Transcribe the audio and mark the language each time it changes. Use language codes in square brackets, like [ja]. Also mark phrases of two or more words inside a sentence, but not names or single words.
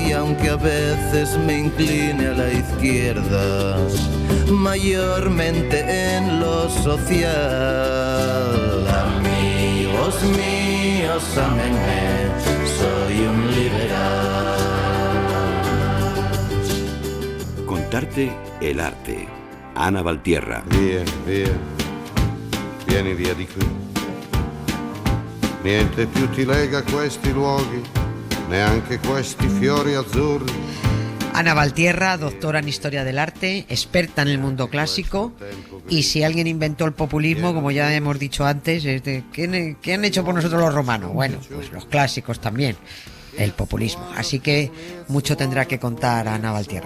[es] Y aunque a veces me incline a la izquierda, mayormente en lo social. Amigos míos, ámenme, soy un liberal. Contarte el arte. Ana Valtierra. [it] Via, via, vieni via di qui. Niente più ti lega a questi luoghi, neanche questi fiori azzurri. [es] Ana Valtierra, doctora en Historia del Arte, experta en el mundo clásico, y si alguien inventó el populismo, como ya hemos dicho antes, ¿qué han hecho por nosotros los romanos? Bueno, pues los clásicos también, el populismo. Así que mucho tendrá que contar Ana Valtierra.